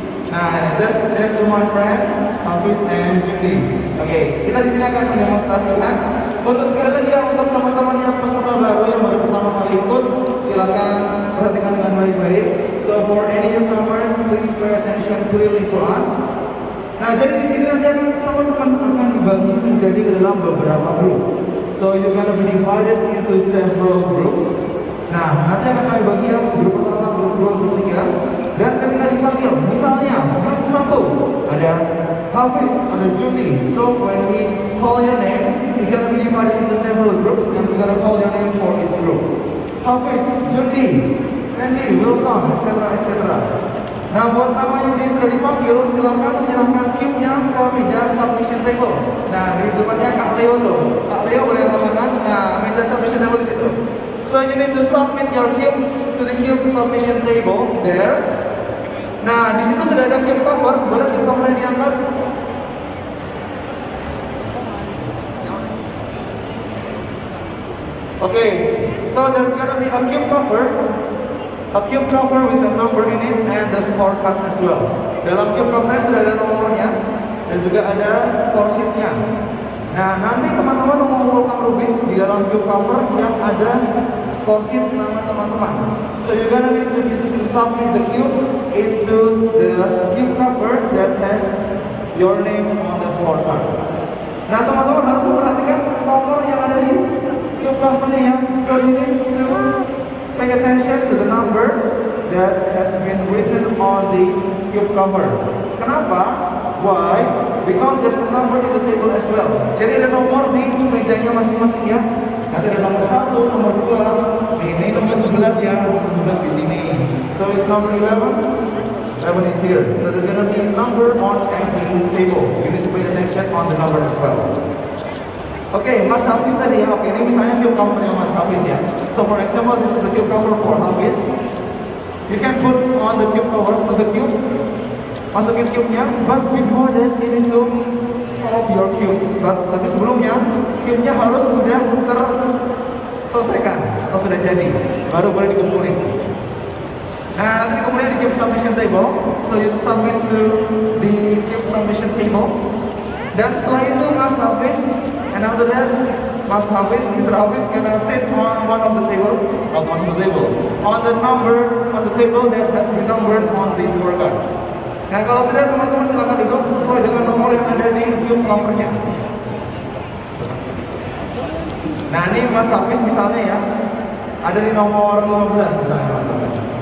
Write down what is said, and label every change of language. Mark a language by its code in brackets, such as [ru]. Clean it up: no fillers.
[en] Nah, that's to my friend Hafiz and Judy. [id] Oke, kita di sini akan mendemonstrasikan. Untuk sekali lagi ya, untuk teman-teman yang peserta baru yang baru pertama kali ikut, silakan perhatikan dengan baik-baik. [en] So for any newcomers, please pay attention clearly to us. [id] Nah, jadi di sini nanti akan teman-teman akan dibagi menjadi ke dalam beberapa grup. [en] So you're gonna be divided into several groups. [id] Nah, nanti akan kami bagi yang grup pertama, grup kedua, grup tiga. Dan ketika dipanggil, misalnya grup 1 ada Hafiz, ada Judy. [en] So when we call your name, it's gonna be divided into several groups, and we're gonna call your name for each group. Hafiz, Judy, Sandy, Wilson, etc. etc. [id] Nah, buat namanya yang sudah dipanggil, silakan menyerahkan cue-nya ke meja submission table. Nah, di depannya Kak Leo tuh. Kak Leo boleh angkat tangan. Nah, meja submission table di situ. [en] So you need to submit your cue to the cue submission table there. [id] Nah, di situ sudah ada cue cover. Boleh cue covernya diangkat? [en] Okay, so there's gonna be a cue cover with a number in it and the scorecard as well. [id] Dalam cue cover sudah ada nomornya dan juga ada score sheet-nya. Nah, nanti teman-teman mengumpulkan rubik di dalam cue cover yang ada score sheet nama teman-teman. [en] So you're gonna need to submit the cube into the cube cover that has your name on the scorecard. [id] Nah, teman-teman harus memperhatikan nomor yang ada di cube covernya ya. [en] So you need to pay attention to the number that has been written on the cube cover. [id] Kenapa? [en] Why? Because there's a number in the table as well. [id] Jadi ada nomor di mejanya masing-masing ya. Nanti ada nomor 1, nomor 2. Ini nomor 11 ya, nomor 11 di sini. [en] So it's number 11. 11 is here. So there's gonna be a number on every table. You need to pay attention on the number as well. [id] Oke, Mas Hafiz tadi ya. Oke, ini misalnya cube covernya Mas Hafiz ya. [en] So for example, this is a cube cover for Hafiz. You can put on the cube cover on the cube. [id] Masukin cube-nya, [en] but before that you need to solve your cube. [id] Tapi sebelumnya, cube-nya harus sudah terselesaikan atau sudah jadi, baru boleh dikumpulin. Nah, nanti kemudian di [en] cube submission table, so you submit to the cube submission table. [id] Dan setelah itu Mas Hafiz, [en] and after that, Mas Hafiz, Mr. Hafiz gonna sit on one of the table, on the number on the table that has been numbered on this scorecard. [id] Nah, kalau sudah teman-teman silakan duduk sesuai dengan nomor yang ada di cube covernya. Nah, ini Mas Hafiz misalnya ya, ada di nomor 15 misalnya Mas Hafiz.